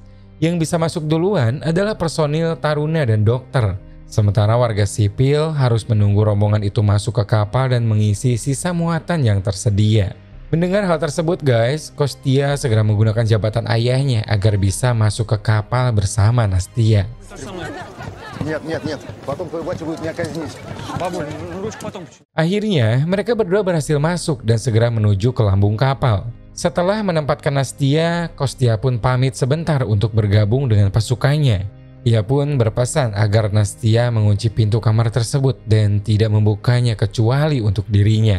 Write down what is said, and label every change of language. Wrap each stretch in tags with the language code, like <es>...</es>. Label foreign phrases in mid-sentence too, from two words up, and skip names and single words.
<id>Yang bisa masuk duluan adalah personil taruna dan dokter. Sementara warga sipil harus menunggu rombongan itu masuk ke kapal dan mengisi sisa muatan yang tersedia. Mendengar hal tersebut guys, Kostya segera menggunakan jabatan ayahnya agar bisa masuk ke kapal bersama Nastia.</id> <ru>Нет, нет, нет. Потом твой батя будет меня казнить. Бабуль, ручку потом.</ru> <id>Akhirnya, mereka berdua berhasil masuk dan segera menuju ke lambung kapal. Setelah menempatkan Nastia, Kostia pun pamit sebentar untuk bergabung dengan pasukannya. Ia pun berpesan agar Nastia mengunci pintu kamar tersebut dan tidak membukanya kecuali untuk dirinya.</id>